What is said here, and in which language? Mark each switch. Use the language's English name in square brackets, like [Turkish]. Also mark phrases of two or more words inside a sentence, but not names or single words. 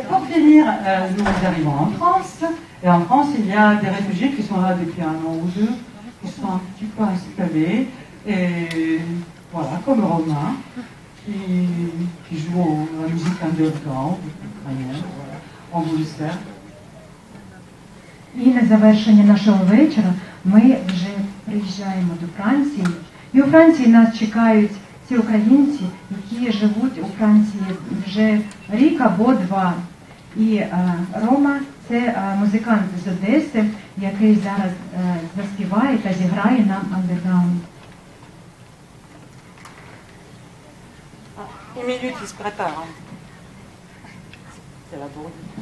[French] Pour finir, nous arrivons en France. Et en France, il y a des réfugiés qui sont là depuis 1 an ou 2, qui sont un petit peu installés. Et voilà, comme Romain, qui joue la musique underground, ukrainienne. On vous le sert. [Ukrainian] І на завершення нашого вечора ми вже приїжджаємо до Франції. І у Франції нас чекають ці українці, які живуть у Франції вже рік або 2. І Рома – це музикант з Одеси, який зараз заспіває та зіграє нам андерграунд. [French] Une minute, il se prépare. C'est la bourde.